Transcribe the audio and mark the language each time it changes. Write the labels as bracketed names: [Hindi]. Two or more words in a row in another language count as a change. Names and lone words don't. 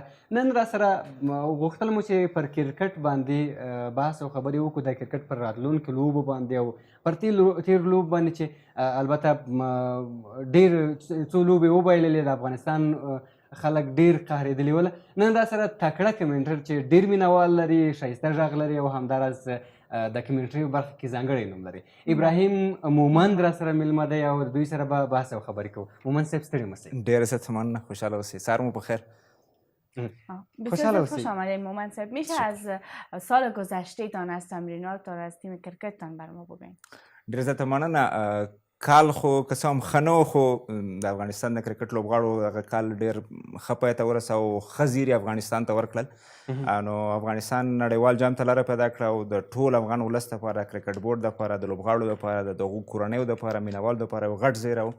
[Pashto] نن راسره غوښتل مو چې پر کرکټ باندې بحث او خبرې وکړو، د کرکټ پر راتلونکو لوبو باندې او پر تېرو لوبو باندې چې البته ډېر څو لوبې وبایللې، د افغانستان خلک ډېر قهرېدلي ول. نن راسره تکړه کمنټر چې ډېر مینوال لري، ښایسته غږ لري او همداراز د کمنټري برخه کې ځانګړی نوم لري. ابراهیم مومند راسره میلمه دی او دوی سره به بحث او خبرې کوو. مومند صاحب ستړي مه شئ. ډېره ست مننه، خوشحاله اوسئ. سهار مو بخیر. [Persian] بسیار خوش آمدید مومند صاحب. میشه از سال گذشته تان، از تمرینات از تیم کرکت تان بر ما بگین؟ [Pashto] ډېره زیاته مننه. کال خو که څه هم ښه نه و، خو د افغانستان د کرکټ لوبغاړو هغه کال ډېر ښه پای ته ورساوه او ښه زیر افغانستان ته ورکړل. نو افغانستان نړیوال جام ته لاره پیدا کړه او د ټول افغان ولس دپاره، کرکټ بورډ دپاره، د لوبغاړو دپاره، د دغو کورنیو دپاره، مینوالو دپاره یو غټ زیری و.